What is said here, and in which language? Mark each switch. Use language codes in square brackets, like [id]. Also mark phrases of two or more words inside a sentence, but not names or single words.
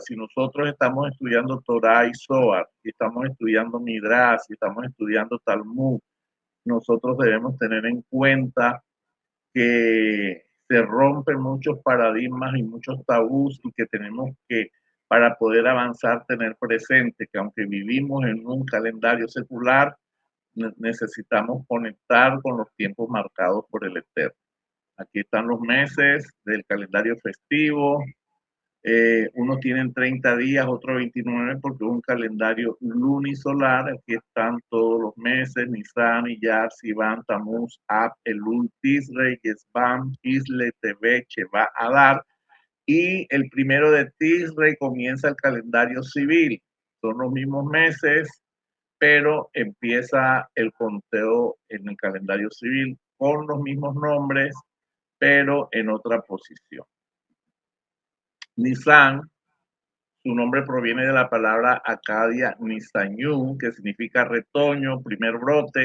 [es] Si nosotros estamos estudiando Torah y Zohar, si estamos estudiando Midrash, si estamos estudiando Talmud, nosotros debemos tener en cuenta que se rompen muchos paradigmas y muchos tabús y que tenemos que, para poder avanzar, tener presente que aunque vivimos en un calendario secular, necesitamos conectar con los tiempos marcados por el Eterno. Aquí están los meses del calendario festivo. Unos tienen 30 días, otros 29 porque es un calendario lunisolar. Aquí están todos los meses: Nisan, Iyar, Sivan, Tamuz, Ab, Elul, Tisrei, Yesvan, Kisle, Tebet, Sheva, Adar. Y el primero de Tisrei comienza el calendario civil. Son los mismos meses, pero empieza el conteo en el calendario civil con los mismos nombres, pero en otra posición. Nisan, su nombre proviene de la palabra acadia Nisanyu, que significa retoño, primer brote.